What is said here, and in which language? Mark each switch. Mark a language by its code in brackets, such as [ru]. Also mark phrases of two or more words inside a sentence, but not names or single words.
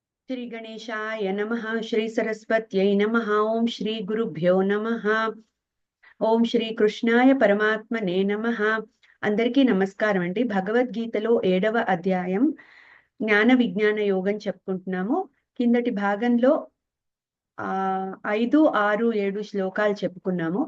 [sa] श्री गणेशाय नमः। श्री सरस्वत्यै नमः। ओम श्री गुरुभ्यो नमः। ఓం శ్రీ కృష్ణాయ పరమాత్మనే నమః. [te] అందరికీ నమస్కారం అండి. భగవద్గీతలో 7వ అధ్యాయం జ్ఞాన విజ్ఞాన యోగం చెప్పుకుంటున్నాము. కిందటి భాగంలో 5, 6, 7 శ్లోకాలు చెప్పుకున్నాము.